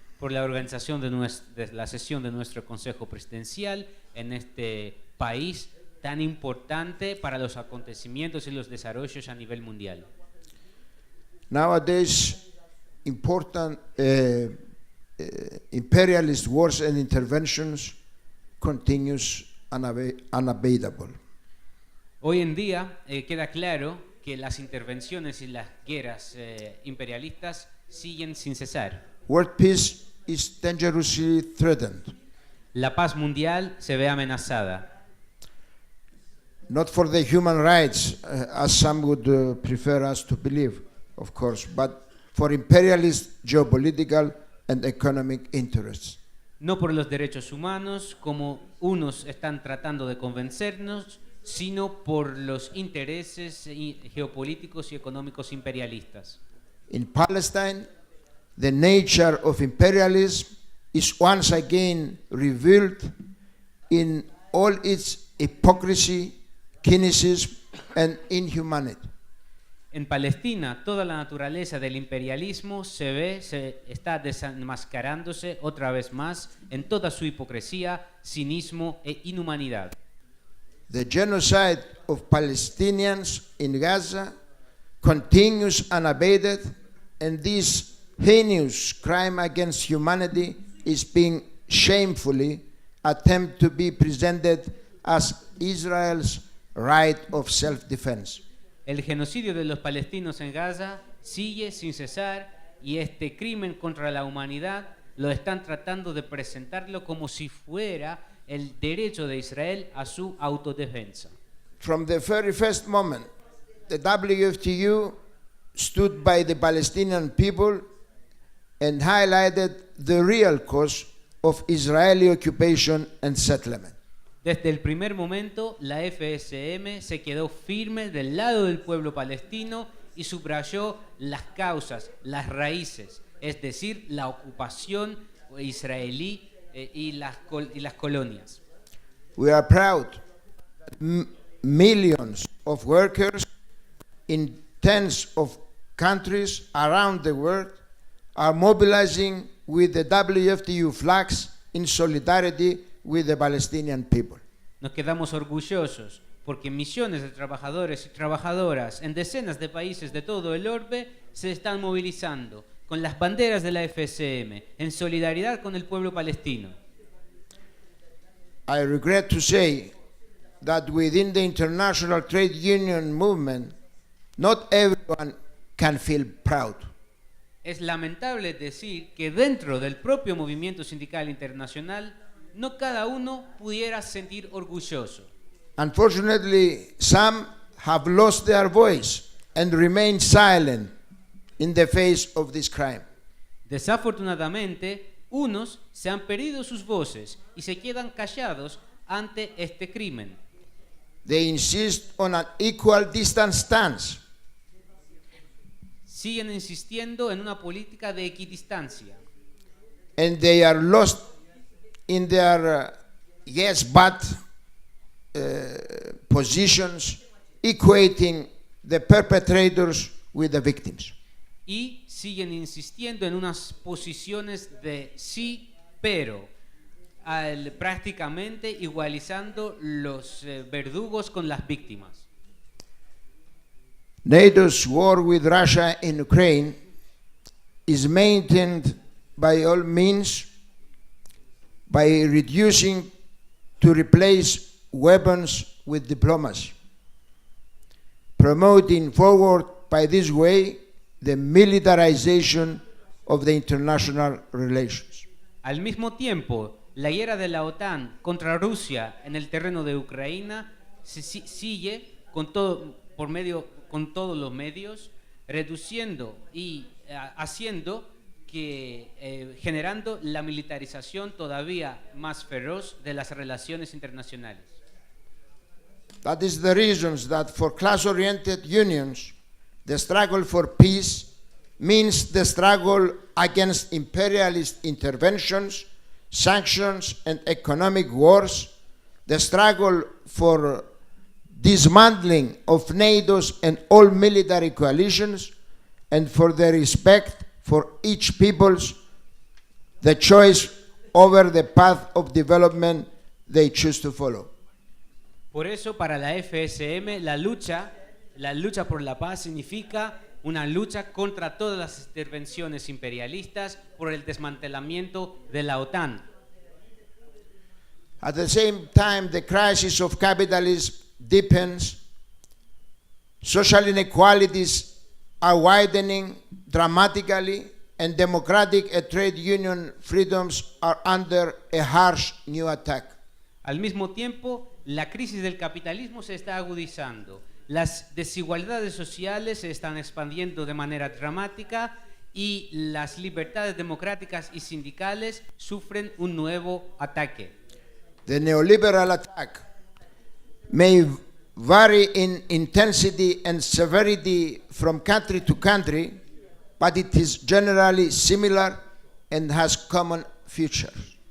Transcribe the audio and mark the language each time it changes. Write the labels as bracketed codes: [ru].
[es] Por la organización de la sesión de nuestro Consejo Presidencial en este país tan importante para los acontecimientos y los desarrollos a nivel mundial. [en] Nowadays, important imperialist wars and interventions continues unabateable. [es] Hoy en día queda claro que las intervenciones y las guerras imperialistas siguen sin cesar. [en] World peace is dangerously threatened. [es] La paz mundial se ve amenazada. [en] Not for the human rights, as some would prefer us to believe, of course, but for imperialist geopolitical and economic interests. [es] No por los derechos humanos, como unos están tratando de convencernos, sino por los intereses geopolíticos y económicos imperialistas. [en] In Palestine, the nature of imperialism is once again revealed in all its hypocrisy, cynicism, and inhumanity. [es] En Palestina, toda la naturaleza del imperialismo se está desenmascarándose otra vez más en toda su hipocresía, cinismo e inhumanidad. [en] The genocide of Palestinians in Gaza continues unabated, and this heinous crime against humanity is being shamefully attempted to be presented as Israel's right of self-defense. [es] El genocidio de los palestinos en Gaza sigue sin cesar y este crimen contra la humanidad lo están tratando de presentarlo como si fuera el derecho de Israel a su autodefensa. [en] From the very first moment, the WFTU stood by the Palestinian people and highlighted the real cause of Israeli occupation and settlement. [es] Desde el primer momento, la FSM se quedó firme del lado del pueblo palestino y subrayó las causas, las raíces, es decir, la ocupación israelí y las colonias. [en] We are proud that millions of workers in tens of countries around the world are mobilizing with the WFTU flags in solidarity with the Palestinian people. [es] Nos quedamos orgullosos porque millones de trabajadores y trabajadoras en decenas de países de todo el orbe se están movilizando con las banderas de la FSM en solidaridad con el pueblo palestino. [en] I regret to say that within the international trade union movement, not everyone can feel proud. [es] Es lamentable decir que dentro del propio movimiento sindical internacional no cada uno pudiera sentir orgulloso. [en] Unfortunately, some have lost their voice and remain silent in the face of this crime. [es] Desafortunadamente, unos se han perdido sus voces y se quedan callados ante este crimen. [en] They insist on an equal distance stance. [es] Siguen insistiendo en una política de equidistancia [en] And they are lost in their yes but positions, equating the perpetrators with the victims. [es] y siguen insistiendo en unas posiciones de sí, pero prácticamente igualizando los verdugos con las víctimas. [en] NATO's war with Russia in Ukraine is maintained by all means by reducing to replace weapons with diplomacy, promoting forward by this way the militarization of the international relations. [es] Al mismo tiempo, la guerra de la OTAN contra Rusia en el terreno de Ucrania sigue con todos los medios, reduciendo y haciendo que generando la militarización todavía más feroz de las relaciones internacionales. [en] That is the reasons that for class-oriented unions, the struggle for peace means the struggle against imperialist interventions, sanctions, and economic wars, the struggle for dismantling of NATO's and all military coalitions, and for the respect for each people's the choice over the path of development they choose to follow. [es] Por eso, para la FSM, la lucha por la paz significa una lucha contra todas las intervenciones imperialistas, por el desmantelamiento de la OTAN. [en] At the same time, the crisis of capitalism deepens, social inequalities are widening dramatically, and democratic and trade union freedoms are under a harsh new attack. [es] Al mismo tiempo, la crisis del capitalismo se está agudizando. Las desigualdades sociales se están expandiendo de manera dramática y las libertades democráticas y sindicales sufren un nuevo ataque. [en] The neoliberal attack may vary in intensity and severity from country to country, but it is generally similar and has common features.